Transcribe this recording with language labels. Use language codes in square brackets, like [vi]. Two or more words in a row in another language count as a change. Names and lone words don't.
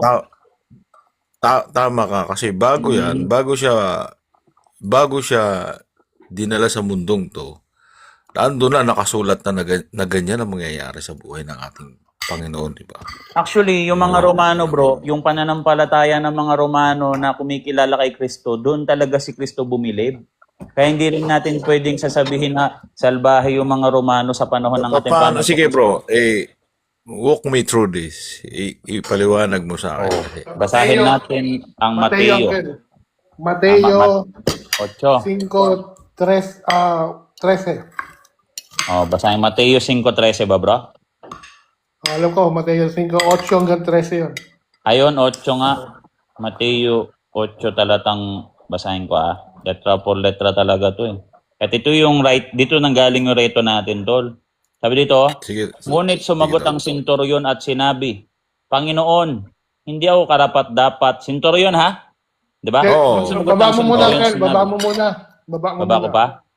[tl] Tama ka kasi bago yan, bago siya dinala sa mundong to, ando na nakasulat na ganyan ang mangyayari sa buhay ng ating Panginoon, di ba? Actually, yung mga Romano bro, yung pananampalataya ng mga Romano na kumikilala kay Kristo, doon talaga si Kristo bumilib. Kaya hindi rin natin pwedeng sasabihin na salbahe yung mga Romano sa panahon ng ating Paano? Panginoon. [en] Sige bro, walk me through this. [tl] Ipaliwanag mo sa akin. Kasi. Basahin natin ang Mateo. Mateo 8. 5:13. Basahin Mateo 5:13 ba bro? Alam ko, Mateo 5:8 hanggang 13 yun. Ayon, 8 nga. Mateo 8 talatang basahin ko [es] Letra por letra [tl] talaga to eh. At ito yung right, dito nanggaling yung reto natin, tol. Sabi dito, sige, ngunit sumagot ang senturyon at sinabi, Panginoon, hindi ako karapat-dapat. Senturyon ha? Di ba? Baba mo muna, Kel. Baba mo muna. Baba ko pa?